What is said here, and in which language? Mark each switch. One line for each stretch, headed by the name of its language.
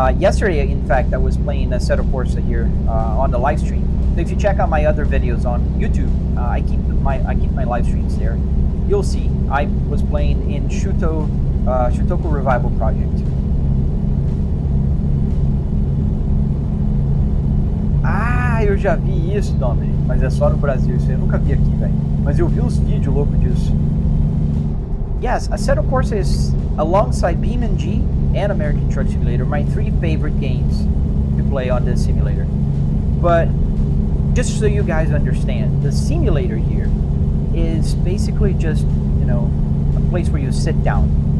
English: Yesterday, in fact, I was playing Assetto Corsa here on the live stream. So if you check out my other videos on YouTube, I keep my live streams there. You'll see I was playing in Shutoku Revival Project.
Portuguese: Ah, eu já vi isso, Domi, mas é só no Brasil, isso eu nunca vi aqui, velho. Mas eu vi uns vídeos loucos disso.
English: Yes, Assetto Corsa is, alongside BeamNG and American Truck Simulator, my 3 favorite games to play on this simulator. But just so you guys understand, the simulator here is basically just, you know, a place where you sit down.